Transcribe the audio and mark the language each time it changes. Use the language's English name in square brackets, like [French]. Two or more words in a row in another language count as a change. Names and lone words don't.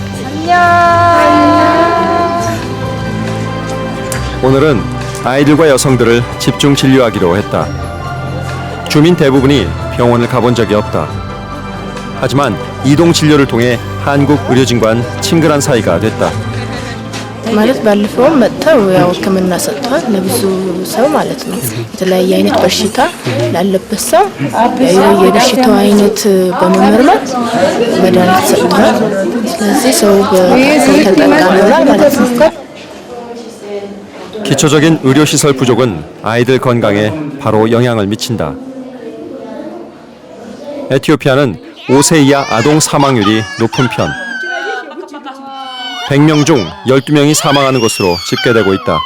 [Korean] 오늘은 아이들과 여성들을 집중 진료하기로 했다. 주민 대부분이 병원을 가본 적이 없다. 하지만 이동 진료를 통해 한국 의료진과는 친근한 사이가 됐다. [Amharic] ማለት ባለፈውም መጥተው ያው ሕክምና ሰጥተዋል ለብዙ ሰው ማለት ነው። የተለያየ አይነት በሽታ ላለበት ሰው የበሽታው አይነት በመመርመር መድኃኒት ሰጥተዋል። ስለዚህ ሰው ተጠቃሚ ሆኗል ማለት ነው። [Korean] 기초적인 의료시설 부족은 아이들 건강에 바로 영향을 미친다. 에티오피아는 5세 이하 아동 사망률이 높은 편. 100명 중 12명이 사망하는 것으로 집계되고 있다.